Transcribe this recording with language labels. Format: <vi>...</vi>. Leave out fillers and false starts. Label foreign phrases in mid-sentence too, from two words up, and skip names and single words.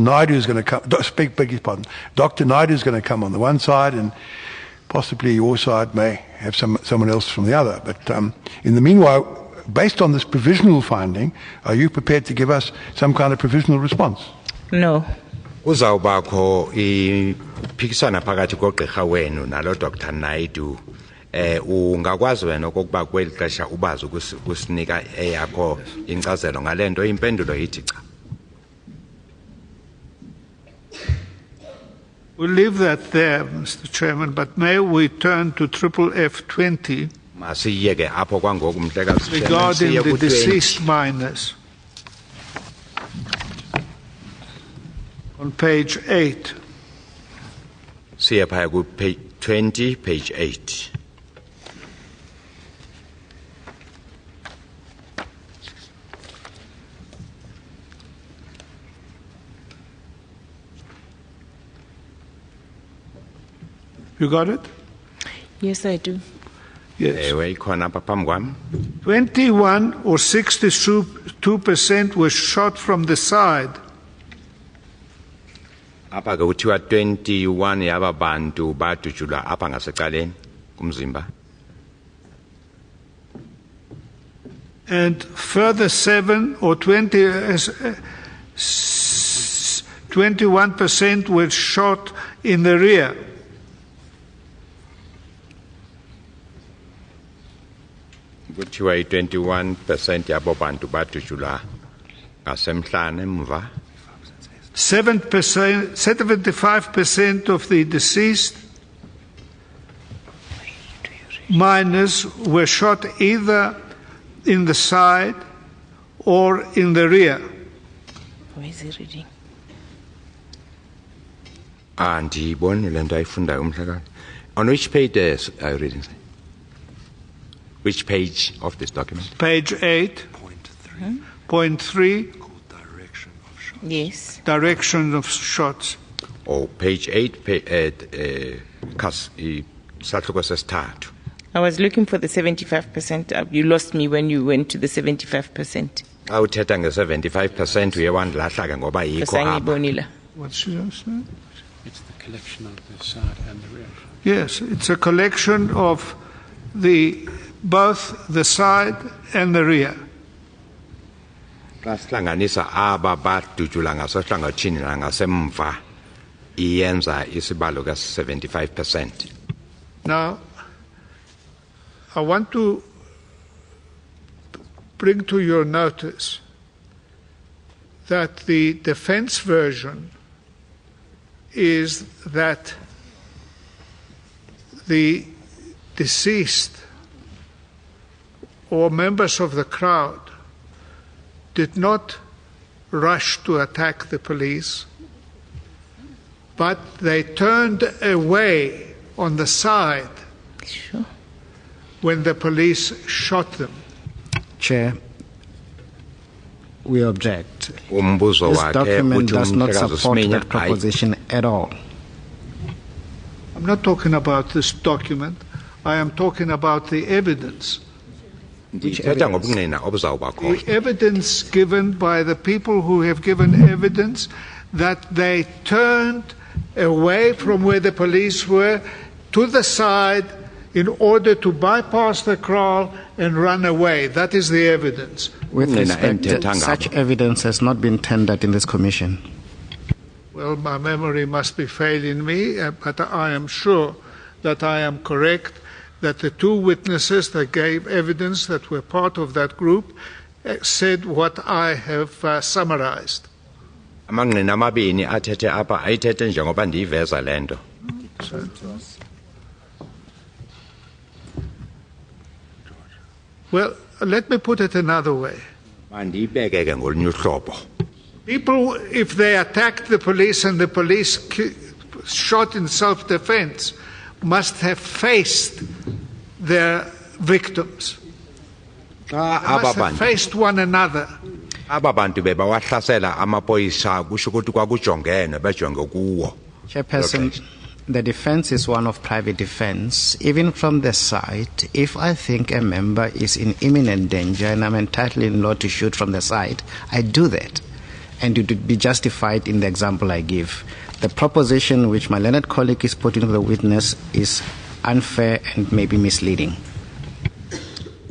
<en>Naidu is going to come, beg his pardon, Dr. Naidu is going to come on the one side, and possibly your side may have someone else from the other. But in the meanwhile, based on this provisional finding, are you prepared to give us some kind of provisional response? No.</en> <xh>Uzawubakho iphikisana phakathi kogqirha wenu nalo Dr. Naidu. Ungakwazi wena okokuba kweli xesha ubazi ukusinika eyakho incazelo ngalento impendulo yithi cha.</xh> <en>We'll leave that there, Mr. Chairman, but may we turn to triple F20</en> <xh>Masiyeke apho kwangoku mhlekazi</xh> <en>regarding the deceased minors on page 8.</en> <xh>Siye phaya ku page 20, page 8.</xh> <en>You got it? Yes, I do. Yes. 21 or 62% were shot from the side.</en> <xh>Apha ke kuthiwa 21 yaba bantu badutshulwa apha ngasecaleni kumzimba.</xh> <en>And further 7 or 21% were shot in the rear.</en> <xh>Kuthiwa 21% yabo bantu badutshulwa ngasemhlane emva.</xh> <en>75% of the deceased minors were shot either in the side or in the rear. Where is he reading?</en> <xh>Andiyiboni le nto ayifundayo umhlekazi.</xh> <en>On which page are you reading? Which page of this document? Page 8, point 3. Yes. Direction of shots. Oh, page 8,</en> <xh>isahluko sesithathu.</xh> <en>I was looking for the 75%. You lost me when you went to the 75%.</en> <xh>Xa uthetha nge-75% uye wandilahla ke ngoba yikho apha.</xh> <en>What should I say? It's the collection of the side and the rear. Yes, it's a collection of both the side and the rear.</en> <xh>Xa sihlanganisa aba badutshula ngasehlangothini nangasemva iyenza isibalo ka-75%.</xh> <en>Now, I want to bring to your notice that the defense version is that the deceased or members of the crowd did not rush to attack the police, but they turned away on the side when the police shot them. Chair, we object.</en> <xh>Umbuzo</xh> <en>This</en> <xh>wakhe</xh> <en>document</en> <xh>uthi</xh> <en>does not</en> <xh>umhlekazi</xh> <en>support</en> <xh>uSiminya</xh> <en>that proposition at all. I'm not talking about this document. I am talking about the evidence.</en> <xh>ndithetha ngobungqina obuzawuba khona.</xh> <en>The evidence given by the people who have given evidence that they turned away from where the police were to the side in order to bypass the crowd and run away. That is the evidence. With respect, such evidence has not been tendered in this commission. Well, my memory must be failing me, but I am sure that I am correct, that the two witnesses that gave evidence that were part of that group said what I have summarized.</en> <xh>Amangqina amabini athethe apha ayithethe njengoba ndiyiveza le nto.</xh> <en>Well, let me put it another way.</en> <xh>Mandiyibeke ke ngolunye uhlobo.</xh> <en>People, if they attacked the police and the police shot in self-defense, must have faced their victims. They must have faced one another.</en> <xh>Aba bantu bebawahlasela amapolisa kusho ukuthi kwakujongene bejonge kuwo.</xh> <en>Chairperson, the defense is one of private defense. Even from the side, if I think a member is in imminent danger and I'm entitled in law to shoot from the side, I do that. And it would be justified in the example I give. The proposition which my learned colleague is putting to the witness is unfair and maybe misleading.</en>